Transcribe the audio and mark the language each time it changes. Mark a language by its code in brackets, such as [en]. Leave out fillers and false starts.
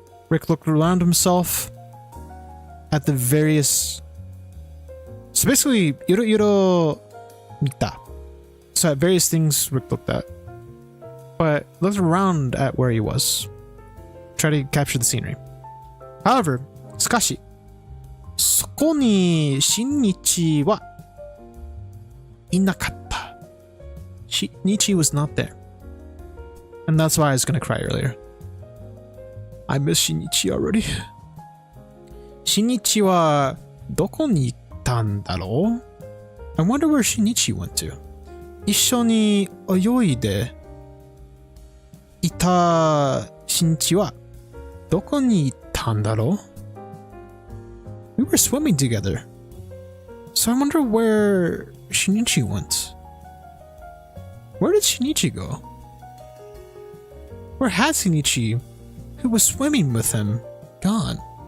[en] Rick looked around himself at the various... So basically, iro mita. So at various things Rick looked at. But looked around at where he was. Try to capture the scenery. [ja] However, しかし、そこに新日はいなかった。 [en] Shinichi was not there. And that's why I was gonna cry earlier. I miss Shinichi already. [ja] Shinichi はどこに行ったんだろう? [en] I wonder where Shinichi went to. [ja] 一緒に泳いでいたShinichiはどこに行ったんだろう? [en] We were swimming together. So I wonder where Shinichi went. Where did Shinichi go? Where had Shinichi, who was swimming with him, gone?